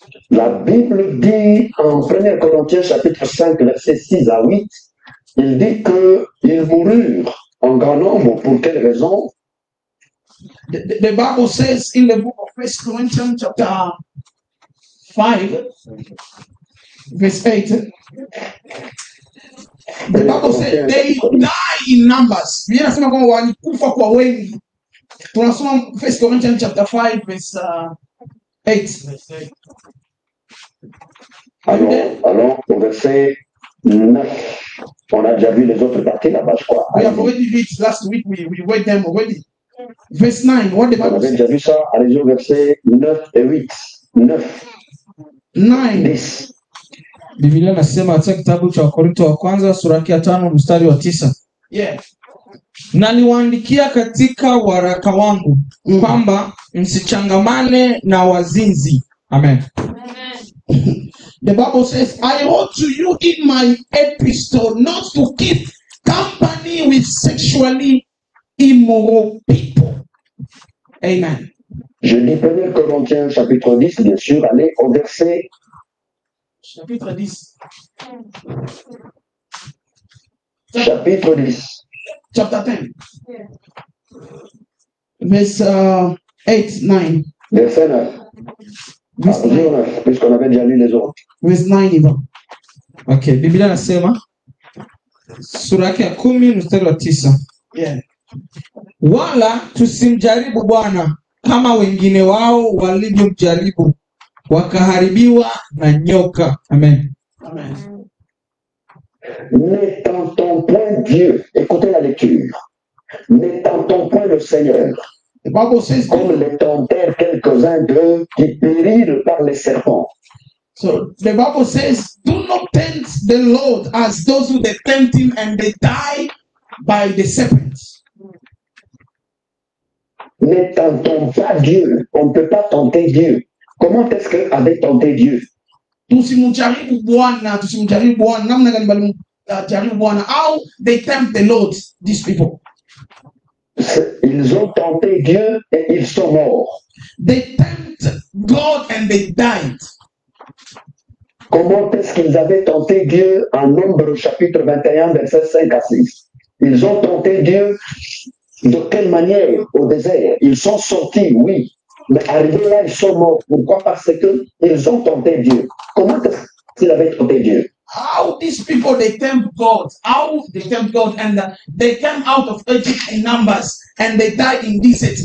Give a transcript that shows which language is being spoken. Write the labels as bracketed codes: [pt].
[fr] La Bible dit en 1 Corinthiens chapitre 5, versets 6 à 8, il dit qu'ils moururent en grand nombre. Pour quelle raison? [en] The Bible says in the book of 1 Corinthians chapter 5, verse 8, the Bible says they die in numbers. [sw] Tunasoma kwamba walikufa kwa wengi. Tunasoma [en] 1 Corinthians chapter 5, verse 8. [fr] Allons au verset 9. On a déjà vu les autres parties là-bas, je crois. [en] We have already read last week. We read them already. Verse 9. What the [fr] On [en] Bible [fr] avait [en] says. [fr] déjà vu ça. Allez-y au verset 9 et 8. 9, 9. 10. [sw] Biblia nasema katika kitabu cha Wakorintho wa kwanza sura ya 5 mstari wa 9. [en] Yeah. [sw] Naliwaandikia katika waraka wangu kwamba msichangamane na wazinzi. Amen. [en] The Bible says, I wrote to you in my epistle not to keep company with sexually immoral people. Amen. [fr] Je lis 1 Corinthiens chapitre 10, bien sûr. Allez au verset Chapitre 10. chapitre 10. [en] Chapter 10. Verse 8, 9. [fr] Verset 9. [en] Verse [fr] Allons-y [en] 9. [fr] au 9, puisqu'on avait déjà lu les autres. [en] Verse 9 even. [sw] Okay, Biblia nasema sura ya 10 mstari wa 9. [en] Yeah. [sw] Wala tusimjaribu Bwana kama wengine wao walivyomjaribu wakaharibiwa na nyoka. Amen. Amen. [fr] Ne tentons point Dieu. Écoutez la lecture. Ne tentons point le Seigneur, [en] The Bible says, [fr] comme les tentèrent quelques-uns d'eux qui périrent par les serpents. [en] so the Bible says, do not tempt the Lord as those who they tempt him and they die by the serpents. [fr] Ne tentons pas Dieu. On ne peut pas tenter Dieu. Comment est-ce qu'eux avaient tenté Dieu? [sw] Tusimjaribu Bwana, tusimjaribu Bwana. Namna gani walimjaribu Bwana? [en] How they tempt the Lord, these people. [fr] Ils ont tenté Dieu et ils sont morts. [en] They tempt God and they died. [fr] Comment est-ce qu'ils avaient tenté Dieu en Nombre chapitre 21, versets 5 à 6? Ils ont tenté Dieu de quelle manière au désert? Ils sont sortis, oui, mais arrivés là, ils sont morts. Pourquoi? Parce qu'ils ont tenté Dieu. Comment est-ce qu'ils avaient tenté Dieu? [en] How these people they tempt God? How they tempt God and they came out of Egypt in Numbers and they died in desert.